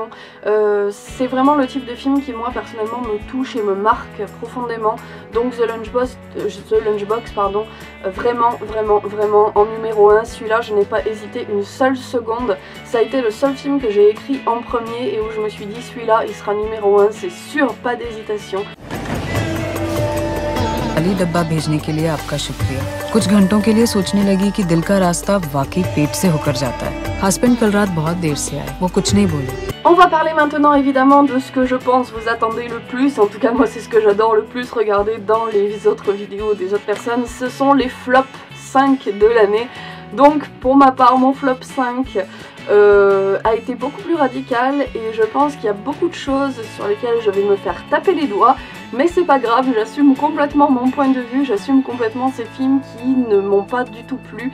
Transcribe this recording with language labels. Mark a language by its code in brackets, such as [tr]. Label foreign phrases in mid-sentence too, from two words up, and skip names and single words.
[fr] C'est vraiment le type de film qui moi personnellement me touche et me marque profondément, donc The Lunchbox, pardon, vraiment en numéro 1, celui-là je n'ai pas hésité une seule seconde, ça a été le seul film que j'ai écrit en premier et où je me suis dit celui-là il sera numéro 1, c'est sûr, pas d'hésitation. [hi] खाली डब्बा भेजने के लिए आपका शुक्रिया। कुछ घंटों के लिए सोचने लगी कि दिल का रास्ता वाकई पेट से होकर जाता है। हस्बैंड कल रात बहुत देर से आए, वो कुछ नहीं बोले। [fr] On va parler maintenant évidemment de ce que je pense vous attendez le plus, en tout cas moi c'est ce que j'adore le plus regarder dans les autres vidéos des autres personnes, ce sont les flops 5 de l'année. Donc pour ma part mon flop 5 a été beaucoup plus radical et je pense qu'il y a beaucoup de choses sur lesquelles je vais me faire taper les doigts, mais c'est pas grave, j'assume complètement mon point de vue, j'assume complètement ces films qui ne m'ont pas du tout plu.